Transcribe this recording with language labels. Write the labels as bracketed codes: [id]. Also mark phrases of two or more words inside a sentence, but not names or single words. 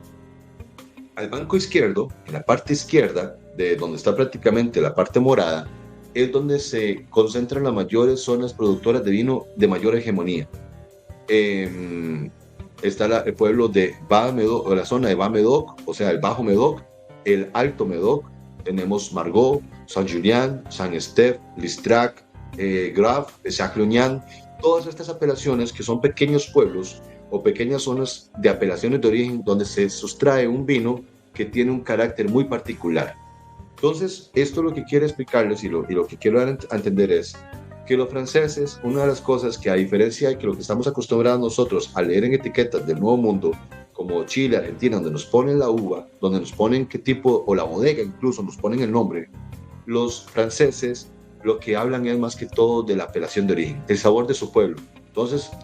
[es] Al banco izquierdo, en la parte izquierda, de donde está prácticamente la parte morada, es donde se concentran las mayores zonas productoras de vino de mayor hegemonía. Está el pueblo de Bas-Médoc, o la zona de Bas-Médoc, o sea, el Bajo Médoc, el Alto Médoc. Tenemos Margaux, Saint-Julien, Saint-Estèphe, Listrac, Graf, Sac-Lognan. Todas estas apelaciones, que son pequeños pueblos o pequeñas zonas de apelaciones de origen donde se sustrae un vino que tiene un carácter muy particular. Entonces, esto lo que quiero explicarles, y lo que quiero dar a entender es que los franceses, una de las cosas que, a diferencia de que lo que estamos acostumbrados nosotros a leer en etiquetas del Nuevo Mundo, como Chile, Argentina, donde nos ponen la uva, donde nos ponen qué tipo, o la bodega incluso, nos ponen el nombre, los franceses lo que hablan es más que todo de la apelación de origen, el sabor de su pueblo.